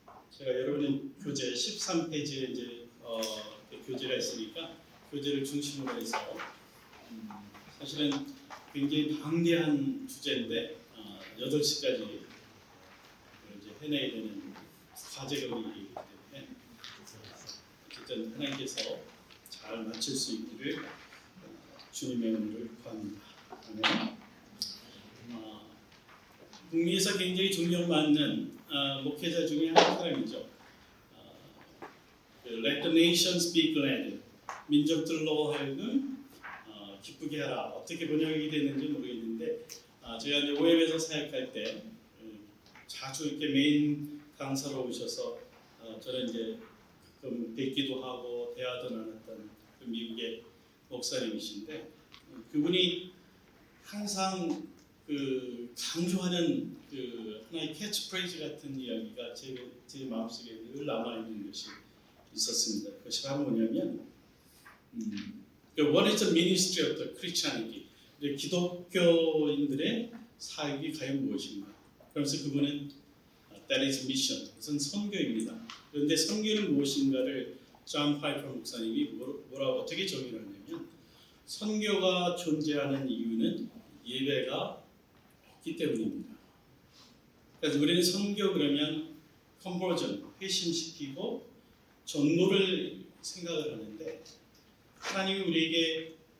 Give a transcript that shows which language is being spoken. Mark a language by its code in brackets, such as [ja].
[ko] 제가 여러분의 교재 13페이지에 이제 교재가 있으니까 교재를 중심으로 해서 사실은 굉장히 방대한 주제인데 8시까지 이제 해내야 되는 과제가 우리이기 때문에 어쨌든 하나님께서 잘 마칠 수 있기를 주님의 은혜를 구합니다. 아멘. 북미에서 굉장히 존경받는 목회자 중에 한 사람이죠. [en] Let the nation speak glad. [ko] 민족들로 하여금 기쁘게 하라. 어떻게 번역이 되는지 모르겠는데 제가 이제 OM에서 사역할 때 자주 이렇게 메인 강사로 오셔서 저는 이제 가끔 뵙기도 하고 대화도 나눴던 그 미국의 목사님이신데 그분이 항상 그 강조하는 그 하나의 캐치프레이즈 같은 이야기가 제 마음속에 늘 남아있는 것이 있었습니다. 그것이 바로 뭐냐면 [en] What is the ministry of the Christianity? [ko] 기독교인들의 사역이 과연 무엇인가? 그러면서 그분은 [en] That is mission. [ko] 그것은 선교입니다. 그런데 선교는 무엇인가를 존 파이퍼 목사님이 뭐라고 어떻게 정의를 하냐면 선교가 존재하는 이유는 예배가 없기 때문입니다. 그래서 우리는 선교 그러면 컨버전, 회심시키고 전도를 생각을 하는데 하나님이 우리에게